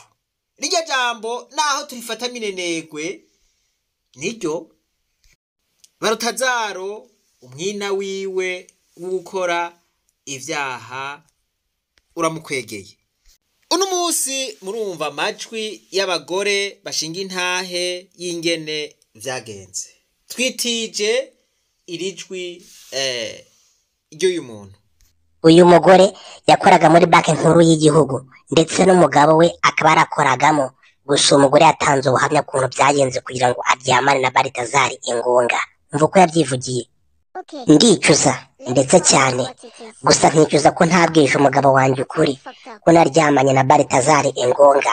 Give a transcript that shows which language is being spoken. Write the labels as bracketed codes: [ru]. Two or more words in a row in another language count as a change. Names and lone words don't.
[rn] Rirya jambo naho turifata minenegwe, niryo Barutazaro umwina wiwe w'ukora ivyaha uramukwegeye. Uno musi murumva amajwi y'abagore bashinga intahe y'ingene vyagenze. Twitije irijwi ry'uyu muntu. [rw] Uyu mugore yakoraga muri banki nkuru y'igihugu, ndetse n'umugabo we akaba arakoragamo. Gusa umugore yatanze ubuhamya kuntu byagenze kugira ngo aryamane na Barutazaro Engonga. Umva uko yabyivugiye: ndicuza ndetse cyane, gusa nkicuza ko ntabwije umugabo wanjye ukuri ko naryamanye na Barutazaro Engonga.